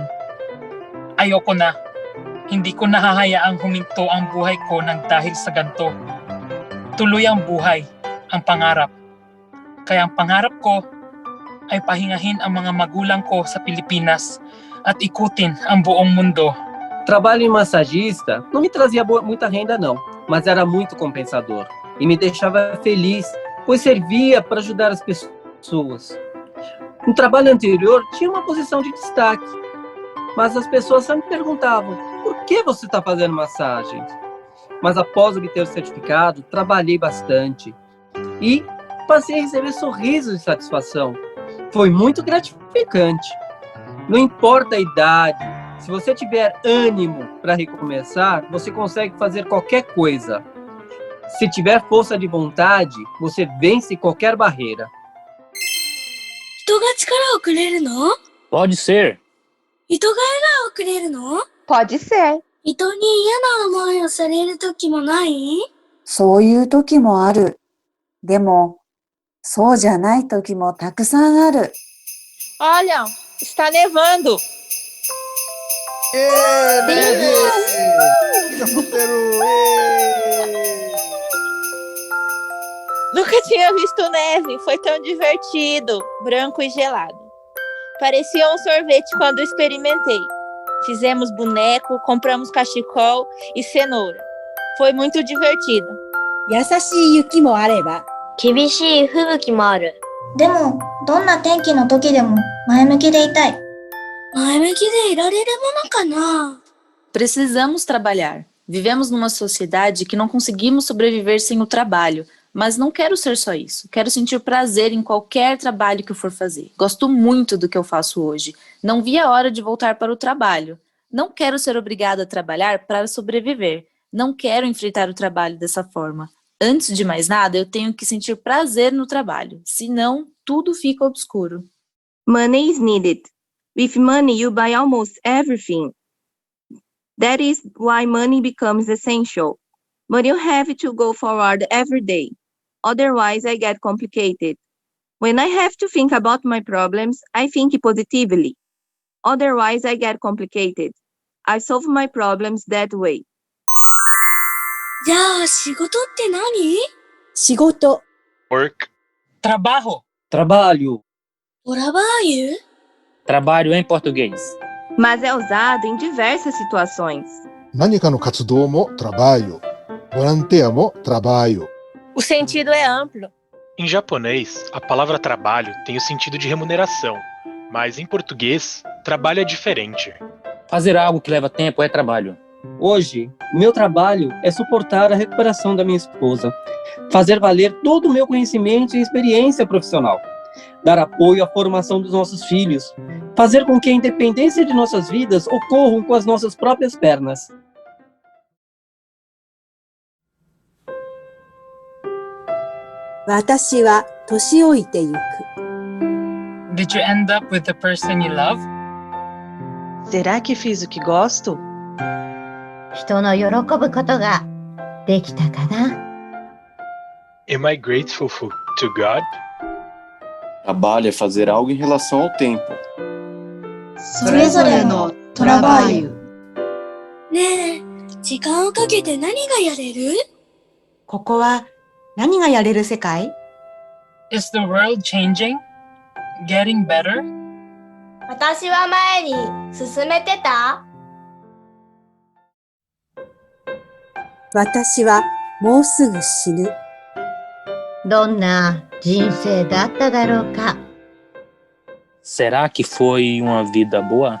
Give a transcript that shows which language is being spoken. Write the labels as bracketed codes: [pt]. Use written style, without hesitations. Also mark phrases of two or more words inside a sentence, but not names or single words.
[tl] Ayoko na, hindi ko nahahayaang huminto ang buhay ko nang dahil sa ganito. Tuloy ang buhay, ang pangarap. Kaya ang pangarap ko ay pahingahin ang mga magulang ko sa Pilipinas at ikutin ang buong mundo. [pt] Trabalho em massagista não me trazia muita renda não, mas era muito compensador e me deixava feliz, pois servia para ajudar as pessoas. No trabalho anterior tinha uma posição de destaque, mas as pessoas só me perguntavam: por que você está fazendo massagem? Mas após obter o certificado, trabalhei bastante e passei a receber sorrisos de satisfação. Foi muito gratificante. Não importa a idade, se você tiver ânimo para recomeçar, você consegue fazer qualquer coisa. Se tiver força de vontade, você vence qualquer barreira. 人が力をくれるの？ Pode ser. 人が笑顔をくれるの？ Pode ser. 人に嫌な思いをされる時もない？そういう時もある。でも、そうじゃない時もたくさんある。 Olha, está nevando. Nunca tinha visto neve, foi tão divertido, branco e gelado. Parecia um sorvete quando experimentei. Fizemos boneco, compramos cachecol e cenoura. Foi muito divertido. 優しい雪もあれば、厳しい吹雪もある。でも、どんな天気の時でも前向きでいたい。前向きでいられるものかな？ Precisamos trabalhar. Vivemos numa sociedade que não conseguimos sobreviver sem o trabalho. Mas não quero ser só isso. Quero sentir prazer em qualquer trabalho que eu for fazer. Gosto muito do que eu faço hoje. Não vi a hora de voltar para o trabalho. Não quero ser obrigada a trabalhar para sobreviver. Não quero enfrentar o trabalho dessa forma. Antes de mais nada, eu tenho que sentir prazer no trabalho. Senão, tudo fica obscuro. [en] Money is needed. With money, you buy almost everything. That is why money becomes essential. But you have to go forward every day. Otherwise, I get complicated. When I have to think about my problems, I think positively. Otherwise, I get complicated. I solve my problems that way. [ja] じゃあ、仕事って何？仕事、 [en] Work. [es] Trabajo. [pt] Trabalho. Trabalho? Trabalho em português. Mas é usado em diversas situações. [ja] 何かの活動も trabalho。ボランティアも trabalho。 [pt] O sentido é amplo. Em japonês, a palavra trabalho tem o sentido de remuneração, mas em português, trabalho é diferente. Fazer algo que leva tempo é trabalho. Hoje, meu trabalho é suportar a recuperação da minha esposa, fazer valer todo o meu conhecimento e experiência profissional, dar apoio à formação dos nossos filhos, fazer com que a independência de nossas vidas ocorram com as nossas próprias pernas. [ja] 私は年老いてゆく. [en] Did you end up with the person you love? [pt] Será que fiz o que gosto? [ja] 人の喜ぶことができたかな？ [en] Am I grateful to God? [pt] Trabalho é fazer algo em relação ao tempo. [ja] それぞれのトラバーユ。ねえ、時間をかけて何がやれる？ここは何がやれる世界？ [en] Is the world changing? Getting better? [ja] 私は前に進めてた？私はもうすぐ死ぬ。どんな人生だっただろうか。 [pt] Será que foi uma vida boa?